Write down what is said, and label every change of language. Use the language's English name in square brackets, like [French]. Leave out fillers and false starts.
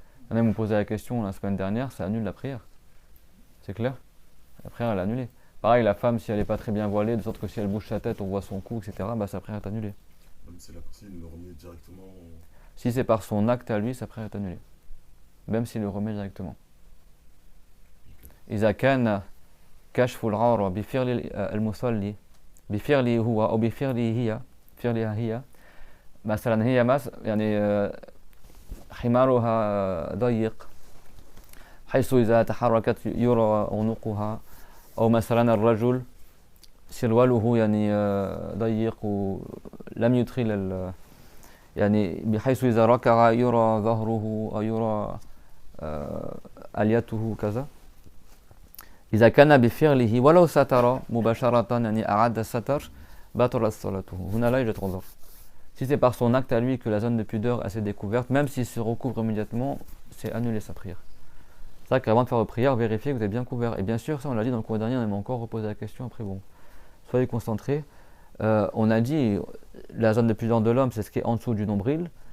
[French] Il y en a qui m'ont posé la question la semaine dernière, ça annule la prière. C'est clair? La prière elle est annulée. Pareil, la femme, si elle n'est pas très bien voilée, de sorte que si elle bouge sa tête, on voit son cou, etc., bah, sa prière est annulée. Même si la personne le remet directement. Si c'est par son acte à lui, sa prière est annulée. Même s'il le remet directement. [Arabic] إذا كان كشف العورة بفعل المصلي بفعله هو أو فعلها هي مثلا هي يعني حمارها ضيق حيث إذا تحركت يرى عنقها أو مثلا الرجل سرواله يعني ضيق ولم يدخل يعني بحيث إذا ركع يرى ظهره أو يرى أليته كذا إذا كان بفعله ولو ستر مباشرة يعني أعاد الستر بطلت صلاته هنا لا يوجد عذر. [French] Si c'est par son acte à lui que la zone de pudeur a s'est découverte, même s'il se recouvre immédiatement, c'est annuler sa prière. C'est vrai qu'avant de faire votre prière, vérifiez que vous êtes bien couvert. Et bien sûr, ça on l'a dit dans le cours dernier, on m'a encore reposé la question, après bon, soyez concentrés. On a dit, la zone de pudeur de l'homme, c'est ce qui est en dessous du nombril.